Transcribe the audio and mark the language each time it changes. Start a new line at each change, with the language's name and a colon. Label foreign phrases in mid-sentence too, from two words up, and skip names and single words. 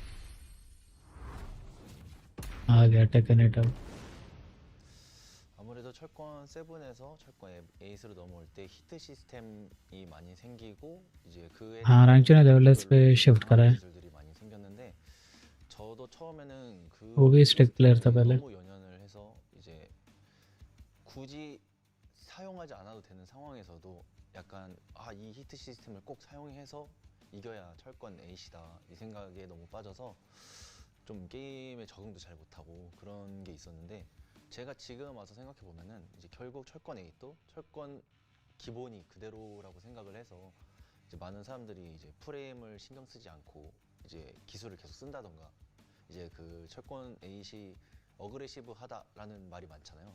Hindi: आ गया टेकन इट अब.
Korean: 아무래도 철권 7에서 철권 8으로 넘어올 때 히트 시스템이 많이 생기고 이제 그에
Hindi: हाँ रैंक ने लेवल्स पे शिफ्ट करा है
Korean: 기술들이 많이 생겼는데 저도 처음에는
Hindi: वो भी
English: stick player
Hindi: था पहले
Korean: 너무 연연을 해서 이제 굳이 사용하지 않아도 되는 상황에서도 약간 이 히트 시스템을 꼭 사용해서 이겨야 철권 8이다 이 생각에 너무 빠져서 좀 게임에 적응도 잘 못하고 그런 게 있었는데 제가 지금 와서 생각해 보면은 이제 결국 철권 8도 철권 기본이 그대로라고 생각을 해서 이제 많은 사람들이 이제 프레임을 신경 쓰지 않고 이제 기술을 계속 쓴다던가 이제 그 철권 8이 어그레시브하다라는 말이 많잖아요.